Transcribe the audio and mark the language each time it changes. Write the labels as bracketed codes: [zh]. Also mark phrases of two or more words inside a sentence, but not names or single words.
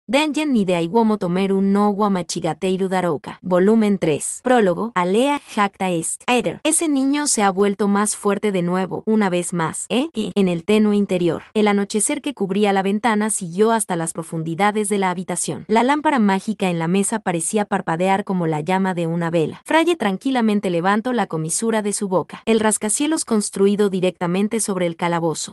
[es] Dengen ni de Aiwomo Tomeru no Wamachigateiru Darouka. Volumen 3. Prólogo. Alea jacta est. Aether. Ese niño se ha vuelto más fuerte de nuevo, una vez más, y en el tenue interior. El anochecer que cubría la ventana siguió hasta las profundidades de la habitación. La lámpara mágica en la mesa parecía parpadear como la llama de una vela. Fraye tranquilamente levantó la comisura de su boca. El rascacielos construido directamente sobre el calabozo.